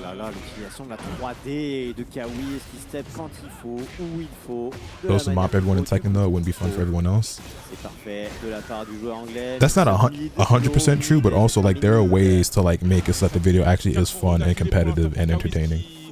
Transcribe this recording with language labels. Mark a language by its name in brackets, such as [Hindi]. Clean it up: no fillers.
[French] L'utilisation de la 3D de Kawis qui step quand il faut, où il faut. [English] Supposed to mop everyone in Tekken though, it wouldn't be fun for everyone else. [French] C'est parfait de la part du joueur anglais. [English] That's not 100% true, but also, like, there are ways to, like, make it so that the video actually is fun and competitive and entertaining.